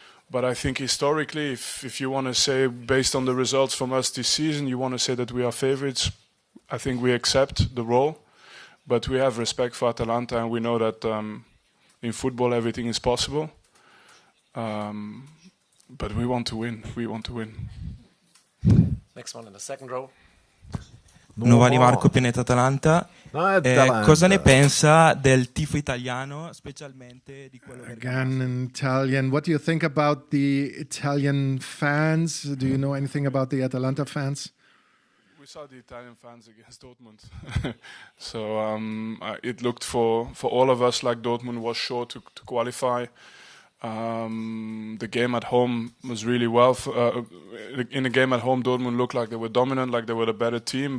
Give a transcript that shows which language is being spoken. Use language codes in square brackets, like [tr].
[en] But I think historically, if you want to say, based on the results from us this season, you want to say that we are favorites, I think we accept the role. But we have respect for Atalanta, and we know that in football everything is possible. But we want to win. We want to win. Next one in the second row. [it] Novani Marco, Pianeta Atalanta. Cosa ne pensa del tifo italiano, specialmente di quello [en] Again in Italian. What do you think about the Italian fans? Do you know anything about the Atalanta fans? We saw the Italian fans against Dortmund. So it looked for all of us like Dortmund was sure to qualify. The game at home was really well. In the game at home, Dortmund looked like they were dominant, like they were the better team.